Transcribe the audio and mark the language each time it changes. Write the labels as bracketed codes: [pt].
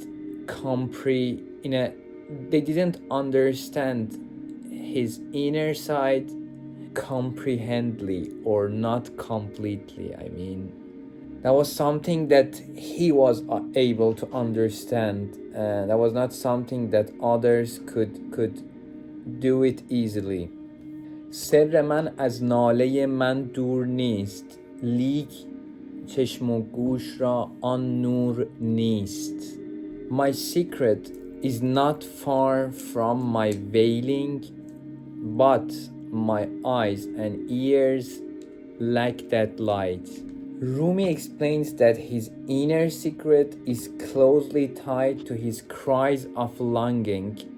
[en] They didn't understand his inner side comprehendly or not completely. I mean, that was something that he was able to understand, and that was not something that others could do it easily. [fa] سر من از ناله من دور نیست، لیک چشم و گوش را آن نور نیست. [en] My secret is not far from my veiling, but my eyes and ears lack that light. Rumi explains that his inner secret is closely tied to his cries of longing.